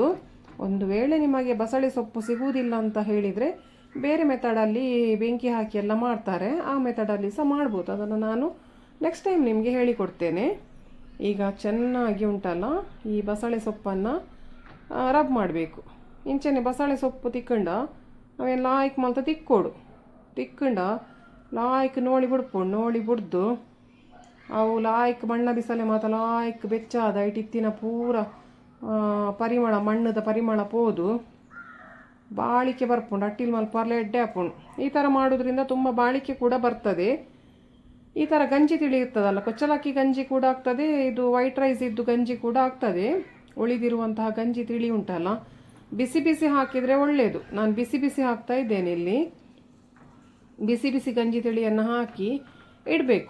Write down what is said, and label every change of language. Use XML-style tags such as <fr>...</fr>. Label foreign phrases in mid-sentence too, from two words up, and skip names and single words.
<kn>ಒಂದು ವೇಳೆ ನಿಮಗೆ ಬಸಳೆ ಸೊಪ್ಪು ಸಿಗುವುದಿಲ್ಲ ಅಂತ ಹೇಳಿದರೆ ಬೇರೆ ಮೆಥಡಲ್ಲಿ ಬೆಂಕಿ ಹಾಕಿ ಎಲ್ಲ ಮಾಡ್ತಾರೆ. ಆ ಮೆಥಡಲ್ಲಿ ಸಹ ಮಾಡ್ಬೋದು. ಅದನ್ನು ನಾನು</kn> <en>next time</en> <kn>ನಿಮಗೆ ಹೇಳಿಕೊಡ್ತೇನೆ. ಈಗ ಚೆನ್ನಾಗಿ ಉಂಟಲ್ಲ, ಈ ಬಸಳೆ ಸೊಪ್ಪನ್ನು ರಬ್ ಮಾಡಬೇಕು.</kn> <tcy>ಇಂಚೆನೆ ಬಸಳೆ ಸೊಪ್ಪು ತಿಕ್ಕಂಡ ಅವೇನು ಲಾಯ್ಕ್ ಮಲ್ತ ತಿಕ್ಕಂಡ ಲಾಯ್ಕ್ ನೋಡಿ ಬಿಡ್ದು ಅವು ಲಾಯ್ಕ್ ಮಣ್ಣ ಬಿಸಲೆ ಮಾತ್ರ ಲಾಯ್ಕ್ ಬೆಚ್ಚಾದ ಇಟ್ಟಿತ್ತಿನ ಪೂರ ಪರಿಮಳ ಮಣ್ಣದ ಪರಿಮಳ ಪೋದು ಬಾಳಿಕೆ ಬರ್ಪುಂಡು. ಅಟ್ಟಿಲ್ ಮಲ್ಪರ್ಲೆ ಎಡ್ಡೆ ಹಾಪುಂಡು.</tcy> <kn>ಈ ಥರ ಮಾಡೋದ್ರಿಂದ ತುಂಬ ಬಾಳಿಕೆ ಕೂಡ ಬರ್ತದೆ. ಈ ಥರ ಗಂಜಿ ತಿಳಿ ಇರ್ತದಲ್ಲ, ಕೊಚ್ಚಲಕ್ಕಿ ಗಂಜಿ ಕೂಡ ಆಗ್ತದೆ, ಇದು</kn> <en>white rice</en> <kn>ಇದ್ದು ಗಂಜಿ ಕೂಡ ಆಗ್ತದೆ. ಉಳಿದಿರುವಂತಹ ಗಂಜಿ ತಿಳಿ ಉಂಟಲ್ಲ, ಬಿಸಿ ಬಿಸಿ ಹಾಕಿದರೆ ಒಳ್ಳೆಯದು. ನಾನು ಬಿಸಿ ಬಿಸಿ ಹಾಕ್ತಾ ಇದ್ದೇನೆ ಇಲ್ಲಿ. ಬಿಸಿ ಬಿಸಿ ಗಂಜಿ ತಿಳಿಯನ್ನು ಹಾಕಿ ಇಡಬೇಕು.</kn>